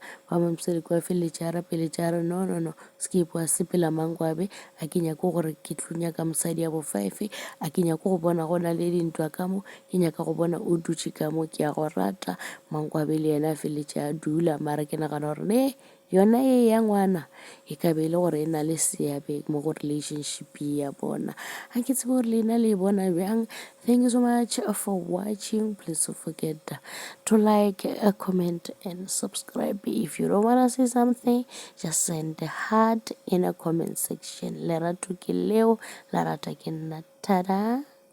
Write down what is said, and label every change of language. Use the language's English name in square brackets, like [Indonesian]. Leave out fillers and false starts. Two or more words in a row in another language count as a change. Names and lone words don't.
[Northern Sotho] Baba Mseleku a feleletše a rapeletše a re no Skipo a sepela Mankwabe, a ke nyako gore ke tlo nyaka mosadi ya bo 5, a ke nyako go bona go na le dintwa ka mo, ke nyaka go bona o dutše ka mo, ke a go rata. Mankwabe le yena a feleletše a dula, mara ke nagana gore yona e ya ngwana e ka be e le gore e na le seabe mo go relationship ya bona. A ke tsebe gore lena le bona bjang. [English] Thank you so much for watching. Please don't forget to like, comment and subscribe. If you don't want to say something, just send a heart in a comment section. [Northern Sotho] Lerato ke leo, la rata ke nna. Tada.